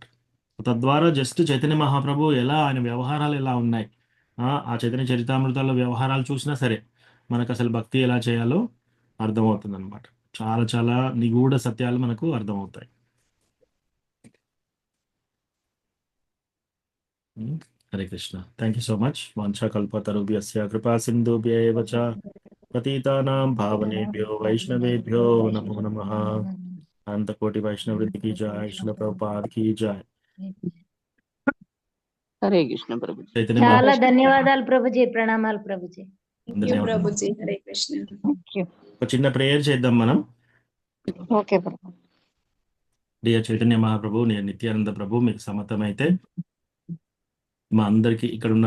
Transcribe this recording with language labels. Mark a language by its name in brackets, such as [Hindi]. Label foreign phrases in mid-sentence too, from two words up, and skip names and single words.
[Telugu] తద్వారా జస్ట్ చైతన్య మహాప్రభు ఎలా ఆయన వ్యవహారాలు ఎలా ఉన్నాయి, ఆ చైతన్య చరితామృతాల్లో వ్యవహారాలు చూసినా సరే మనకు అసలు భక్తి ఎలా చేయాలో అర్థమవుతుంది అనమాట. చాలా చాలా నిగూఢ సత్యాలు మనకు అర్థమవుతాయి. హరే కృష్ణ. [English] thank you so much. [Sanskrit] వాంఛా కల్పతరుభ్యస్య కృపా సింధుభ్యేవ చ పతితానాం పావనేభ్యో వైష్ణవేభ్యో నమో నమః. అనంతకోటి వైష్ణవృత్తి [Hindi] की जय, श्रील प्रभुपाद की जय. [Telugu] హరే కృష్ణ ప్రభుజీ. చైతన్య చాలా మహాప్రభు ధన్యవాదాలు ప్రభుజీ. ప్రణామాలు ప్రభుజీ. ధన్యవాదాలు. ప్రభుజీ. హరే కృష్ణ. ఒక చిన్న ప్రేయర్ చేద్దాం మనం. ఓకే ప్రభు. డియర్ చైతన్య మహాప్రభు, నేను నిత్యానంద ప్రభు మీకు సమ్మతమైతే మా అందరికీ ఇక్కడ ఉన్న